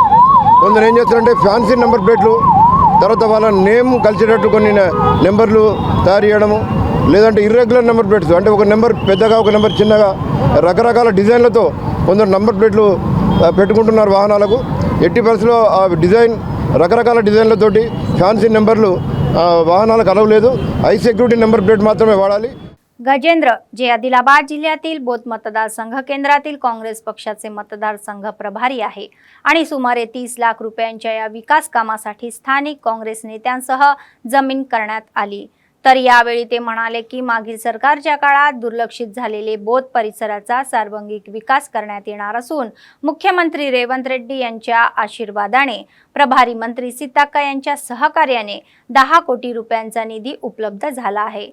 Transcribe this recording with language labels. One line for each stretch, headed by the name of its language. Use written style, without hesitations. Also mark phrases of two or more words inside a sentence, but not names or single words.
Telugu: కొందరు ఏం చేస్తారంటే ఫ్యాన్సీ నెంబర్ ప్లేట్లు, తర్వాత వాళ్ళ నేమ్ కలిసేటట్టు కొన్ని నెంబర్లు తయారు చేయడము, లేదంటే ఇర్రెగ్యులర్ నెంబర్ ప్లేట్స్ అంటే ఒక నెంబర్ పెద్దగా ఒక నెంబర్ చిన్నగా రకరకాల డిజైన్లతో కొందరు నెంబర్ ప్లేట్లు పెట్టుకుంటున్నారు వాహనాలకు. ఎట్టి పరిస్థితుల్లో ఆ డిజైన్ రకరకాల డిజైన్లతోటి ఫ్యాన్సీ నంబర్లు వాహనాలకు అలౌ లేదు. హై సెక్యూరిటీ నెంబర్ ప్లేట్ మాత్రమే వాడాలి.
Marathi: गजेंद्र जे आदिलाबाद जिल्ह्यातील बोथ मतदारसंघ केंद्रातील काँग्रेस पक्षाचे मतदारसंघ प्रभारी आहे आणि सुमारे 30 लाख रुपयांच्या या विकास कामासाठी स्थानिक काँग्रेस नेत्यांसह जमीन करण्यात आली. तर यावेळी ते म्हणाले की मागील सरकारच्या काळात दुर्लक्षित झालेले बोथ परिसराचा सार्वजनिक विकास करण्यात येणार असून मुख्यमंत्री रेवंत रेड्डी यांच्या आशीर्वादाने प्रभारी मंत्री सीताक्का यांच्या सहकार्याने 10 कोटी रुपयांचा निधी उपलब्ध झाला आहे.